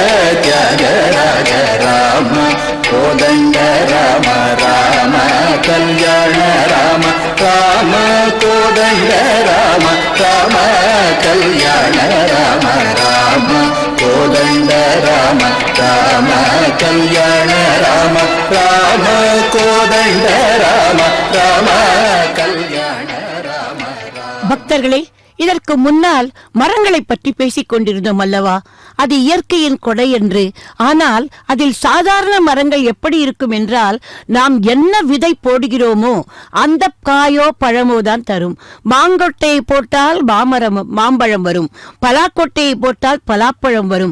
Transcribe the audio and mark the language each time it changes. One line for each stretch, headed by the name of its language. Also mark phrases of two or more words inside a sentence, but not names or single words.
Sanskrit: त्यागराज राम कोदंड राम राम कल्याण राम राम कोदंड राम राम कल्याण राम राम कोदंड राम राम कल्याण राम राम कोदंड राम राम कल्याण राम
Tamil: பக்தர்களே, இதற்கு முன்னால் மரங்களை பற்றி பேசிக் கொண்டிருந்தோம் அல்லவா? அது இயற்கையின் கொடை என்று. ஆனால் அதில் சாதாரண மரங்கள் எப்படி இருக்கும் என்றால், நாம் என்ன விதை போடுகிறோமோ அந்த காயோ பழமோ தான் தரும். மாங்கொட்டையை போட்டால் மாம்பழம் வரும், பலாக்கொட்டையை போட்டால் பலாப்பழம் வரும்.